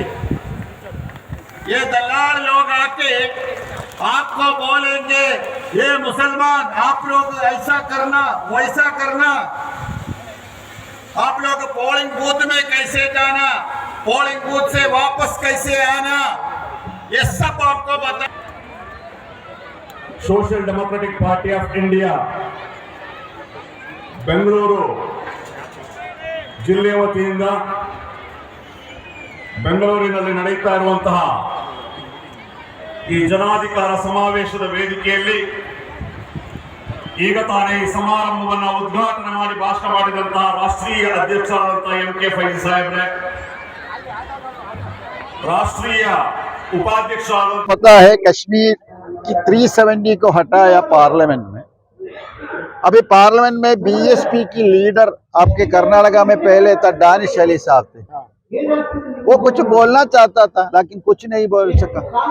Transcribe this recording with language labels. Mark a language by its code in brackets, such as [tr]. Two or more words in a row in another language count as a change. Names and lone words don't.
[hi] ये दलाल लोग आके आपको बोलेंगे ये मुसलमान, आप लोग ऐसा करना वैसा करना, आप लोग पोलिंग बूथ में कैसे जाना, पोलिंग बूथ से वापस कैसे आना, ये सब आपको बता। [kn] सोशल डेमोक्रेटिक पार्टी ऑफ इंडिया ಬೆಂಗಳೂರು ಜಿಲ್ಲೆಯ ವತಿಯಿಂದ ಬೆಂಗಳೂರಿನಲ್ಲಿ ನಡೆಯುತ್ತಾ ಇರುವಂತಹ ಈ ಜನಾಧಿಕಾರ ಸಮಾವೇಶದ ವೇದಿಕೆಯಲ್ಲಿ ಈಗ ತಾನೇ ಈ ಸಮಾರಂಭವನ್ನು ಉದ್ಘಾಟನೆ ಮಾಡಿ ಭಾಷಣ ಮಾಡಿದಂತಹ ರಾಷ್ಟ್ರೀಯ ಅಧ್ಯಕ್ಷರಾದಂತಹ ಎಂಕೆ ಫೈಜಿ ಸಾಹೇಬ್ರೆ, ರಾಷ್ಟ್ರೀಯ उपाध्यक्ष [hi] पता है कश्मीर की 370 को हटाया पार्लियामेंट में। अभी पार्लियामेंट में बीएसपी की लीडर आपके कर्नाटका में पहले था दानिश अली साहब थे, वो कुछ बोलना चाहता था लेकिन कुछ नहीं बोल सका।